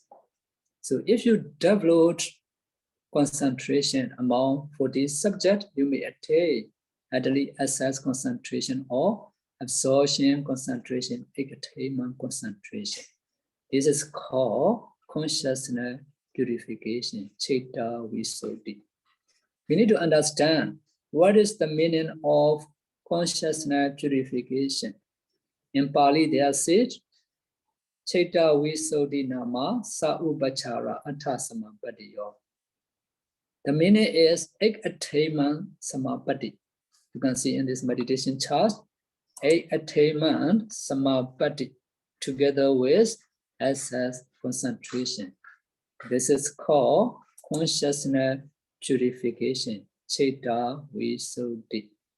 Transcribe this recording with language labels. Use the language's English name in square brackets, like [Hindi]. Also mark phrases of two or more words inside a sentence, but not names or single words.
[English] So if you develop concentration among 40 subjects, you may attain at least access concentration or absorption concentration, attainment concentration. This is called consciousness purification, [Pali] Chitta Visuddhi. [English] We need to understand what is the meaning of consciousness purification. In Pali, they are said, [Pali] Chitta Visuddhi nama sa upachara atha samapatiyo. [English] The meaning is ek attainment samapati. You can see in this meditation chart, ek attainment samapati together with access concentration. This is called consciousness purification, [Pali] Chitta Visuddhi.